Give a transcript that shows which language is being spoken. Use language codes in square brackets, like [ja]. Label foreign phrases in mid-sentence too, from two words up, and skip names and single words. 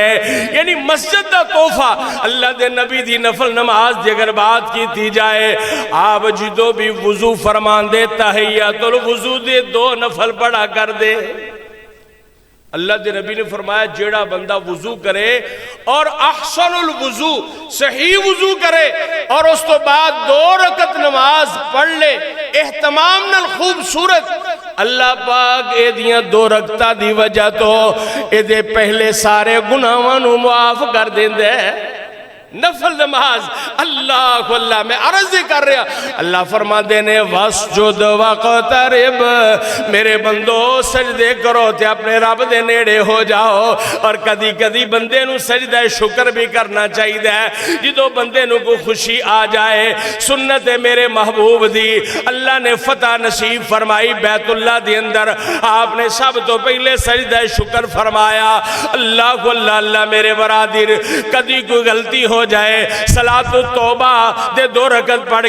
[pa] یعنی مسجد دا تحفہ اللہ دے نبی دی نفل نماز دی اگر بات کی تھی جائے آپ جدو بھی وضو فرمان دے تحیات الوضو دے 2 نفل پڑھا کر دے. اللہ دے نبی نے فرمایا جیڑا بندہ وضو کرے اور [ar] احسن الوضو [pa] صحیح وضو کرے اور اس تو بعد 2 رکعت نماز پڑھ لے اہتمام نال خوبصورت اللہ پاک اے دیاں 2 رکعتاں دی وجہ تو اے دے پہلے سارے گناہاں نو معاف کر دیندے. نفل نماز اللہ اللہ میں عرض کر رہا اللہ فرما دینے [ar] وَاسْجُدْ وَقْتَرِبْ [pa] میرے بندو سجدے کرو تے اپنے رب دے نیڑے ہو جاؤ اور کدی کدی بندے نو سجدہ شکر بھی کرنا چاہیے ہے جدو بندے نو کو خوشی آ جائے سنت میرے محبوب دی اللہ نے فتح نصیب فرمائی بیت اللہ دی اندر آپ نے سب تو پہلے سجدہ شکر فرمایا اللہ کو اللہ میرے برادر کدی کوئی غلطی ہو جائے صلاۃ التوبہ دے 2 رکعت پڑھ